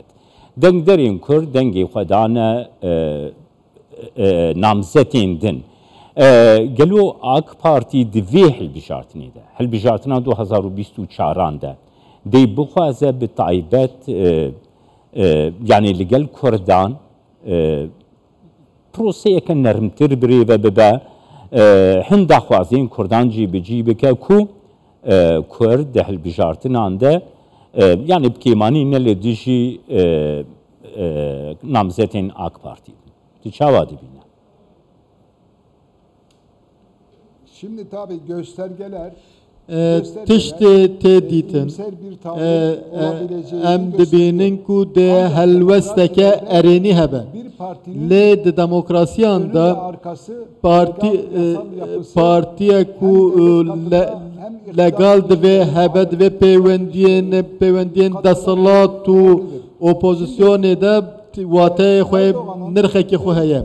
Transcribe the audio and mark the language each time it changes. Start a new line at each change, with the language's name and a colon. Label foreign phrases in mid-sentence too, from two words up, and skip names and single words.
Kurdish: Dengderên Kurd dengê xwe dane namzetên din. Gelo AK Partî di vê hilbijartinê de, hilbijartina 2024 de dê bixwaze bi taybet yanî li gel Kurdan پرۆسەیەکە نەرمتر برێڤە ببە هەندا خوازین کوردان جیبجی بکە کو کورد دە هەلبژارتنان دە yani bikêmanî ne lê dijî namzetên AK Partî. Tu çawa dibîne?
Turkish: Şimdi tabii göstergeler
Kurdish: tiştê tê dîtin em dibînin ku de helwesteke erênî hebe lê di demokrasiyan da partiyek ku legal divê hebe divê pêwendiyên desalat û opozisyonê de wateyê xwe nirxekê xwe heye.